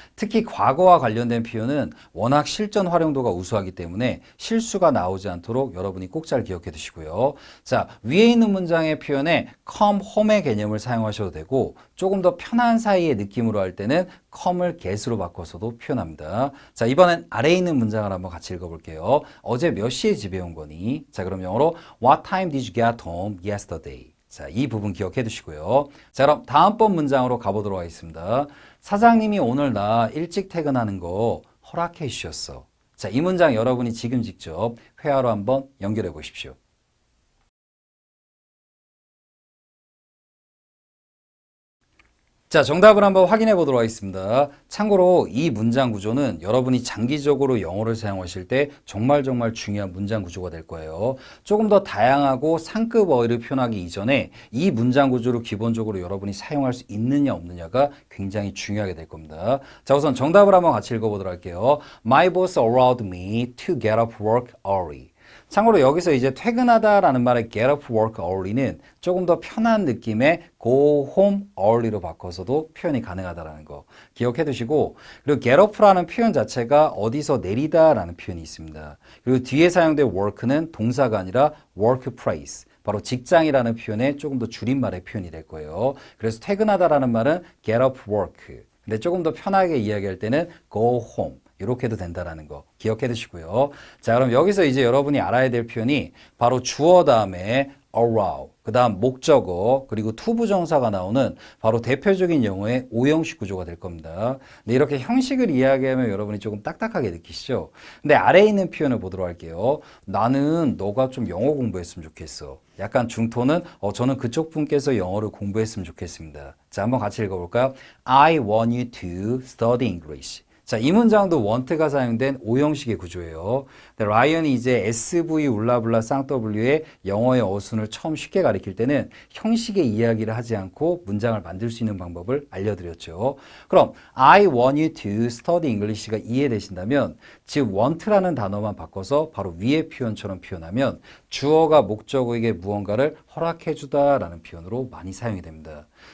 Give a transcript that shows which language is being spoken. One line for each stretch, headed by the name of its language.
Korean: 특히 과거와 관련된 표현은 워낙 실전 활용도가 우수하기 때문에 실수가 나오지 않도록 여러분이 꼭 잘 기억해 두시고요. 자, 위에 있는 문장의 표현에 come home의 개념을 사용하셔도 되고 조금 더 편한 사이의 느낌으로 할 때는 come을 get으로 바꿔서도 표현합니다. 자, 이번엔 아래에 있는 문장을 한번 같이 읽어볼게요. 어제 몇 시에 집에 온 거니? 자, 그럼 영어로
English: What time did you get home yesterday?
Korean: 자, 이 부분 기억해 두시고요. 자, 그럼 다음번 문장으로 가보도록 하겠습니다. 사장님이 오늘 나 일찍 퇴근하는 거 허락해 주셨어. 자, 이 문장 여러분이 지금 직접 회화로 한번 연결해 보십시오. 자, 정답을 한번 확인해 보도록 하겠습니다. 참고로 이 문장 구조는 여러분이 장기적으로 영어를 사용하실 때 정말 중요한 문장 구조가 될 거예요. 조금 더 다양하고 상급 어휘를 표현하기 이전에 이 문장 구조를 기본적으로 여러분이 사용할 수 있느냐 없느냐가 굉장히 중요하게 될 겁니다. 자, 우선 정답을 한번 같이 읽어보도록 할게요.
English: My boss allowed me to get off work early.
Korean: 참고로 여기서 이제 퇴근하다라는 말의 get off work early는 조금 더 편한 느낌의 go home early로 바꿔서도 표현이 가능하다는 거 기억해 두시고 그리고 get off라는 표현 자체가 어디서 내리다라는 표현이 있습니다. 그리고 뒤에 사용된 work는 동사가 아니라 workplace 바로 직장이라는 표현의 조금 더 줄임말의 표현이 될 거예요. 그래서 퇴근하다라는 말은 get off work 근데 조금 더 편하게 이야기할 때는 go home 이렇게 해도 된다는 거 기억해 두시고요. 자, 그럼 여기서 이제 여러분이 알아야 될 표현이 바로 주어 다음에 allow, 그 다음 목적어, 그리고 투부정사가 나오는 바로 대표적인 영어의 오형식 구조가 될 겁니다. 근데 이렇게 형식을 이야기하면 여러분이 조금 딱딱하게 느끼시죠? 근데 아래에 있는 표현을 보도록 할게요. 나는 너가 좀 영어 공부했으면 좋겠어. 약간 중토는 저는 그쪽 분께서 영어를 공부했으면 좋겠습니다. 자, 한번 같이 읽어볼까요?
English: I want you to study English.
Korean: 자, 이 문장도 want가 사용된 오형식의 구조예요. 라이언이 이제 SV 울라블라 쌍W의 영어의 어순을 처음 쉽게 가리킬 때는 형식의 이야기를 하지 않고 문장을 만들 수 있는 방법을 알려드렸죠. 그럼
English: I want you to study English
Korean: 가 이해되신다면 즉 want라는 단어만 바꿔서 바로 위의 표현처럼 표현하면 주어가 목적어에게 무언가를 허락해주다라는 표현으로 많이 사용이 됩니다.